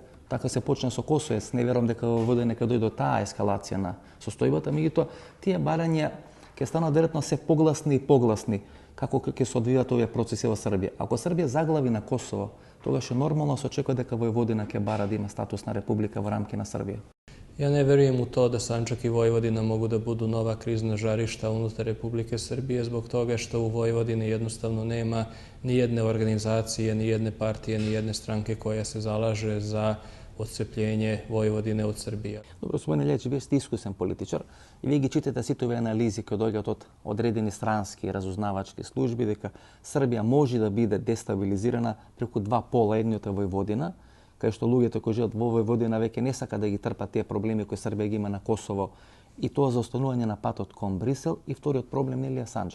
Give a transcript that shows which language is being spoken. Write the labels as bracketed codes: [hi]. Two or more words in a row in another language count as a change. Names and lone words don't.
[mk] Така се почна со Косово, јас не верувам дека во Војводина ќе дојде до таа ескалација на состојбата, меѓутоа тие барања ќе станат веројатно се погласни и погласни како ќе се одвијат овие процеси во Србија. Ако Србија заглави на Косово, тогаш е нормално се очекува дека Војводина ќе бара да има статус на република во рамки на Србија. [sr] Ja ne verujem u to da Sandžak i Vojvodina mogu da budu nova krizna žarišta unutar Republike Srbije zbog toga što u Vojvodini jednostavno nema ni jedne organizacije, ni jedne partije, ni jedne stranke koja se zalaže za odcepljenje Vojvodine od Srbije. [mk] Добро, господине Лејч, вие сте искусен политичар и вие ги читате сите овие анализи кои доаѓаат од одредени странски разузнавачки служби дека Србија може да биде дестабилизирана преку два пола, едниот е Војводина, кај што луѓето кои живеат во Војводина веќе не сака да ги трпат тие проблеми кои Србија ги има на Косово и тоа за останување на патот кон Брисел, и вториот проблем нели е Сандžak.